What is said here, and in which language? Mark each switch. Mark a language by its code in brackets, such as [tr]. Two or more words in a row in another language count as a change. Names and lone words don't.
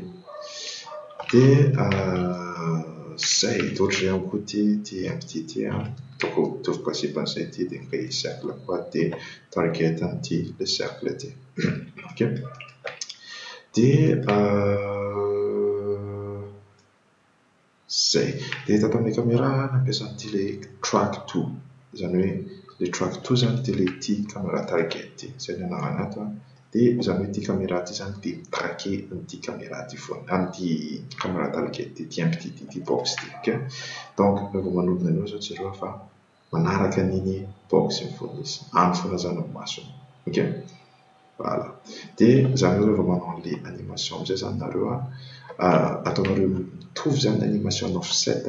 [mg] dia zay d'autres ihany koa ty ampity ty ataoko mitovy principe an'izay ty dia ny cercle koa dia target an'ity le cercle ty, ok, dia zay dia tato amin'ny caméra nampiasa an'ity le track to, zany hoe le track to zany dia le ty caméra target ty zay ny anarana ato dia zany hoe ty caméra ty zany dia mitraquer an'ity caméra ty foana, an'ity caméra target ty ampity ty box ty, ok, donc rehefa manodina an'io zao jereo fa manaraka an'iny box iny foana izy, any foana zany amin'ny masony, ok, voilà, dia zany hoe rehefa manao an'ilay animation amin'izay zany nareo ataonareo mitovy zany animation offset